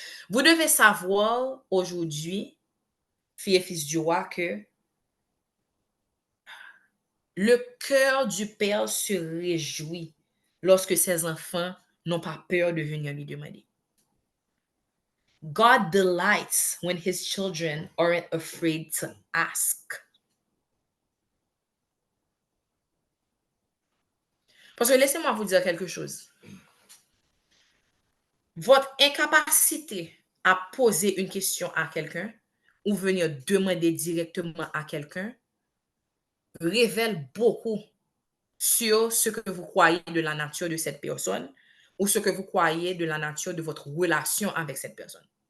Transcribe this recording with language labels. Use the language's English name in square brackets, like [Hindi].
[French] Vous devez savoir aujourd'hui, filles et fils du roi, que le cœur du Père se réjouit lorsque ses enfants n'ont pas peur de venir lui demander. [English] God delights when his children aren't afraid to ask. [French] Parce que laissez-moi vous dire quelque chose. Votre incapacité à poser une question à quelqu'un ou venir demander directement à quelqu'un révèle beaucoup sur ce que vous croyez de la nature de cette personne ou ce que vous croyez de la nature de votre relation avec cette personne.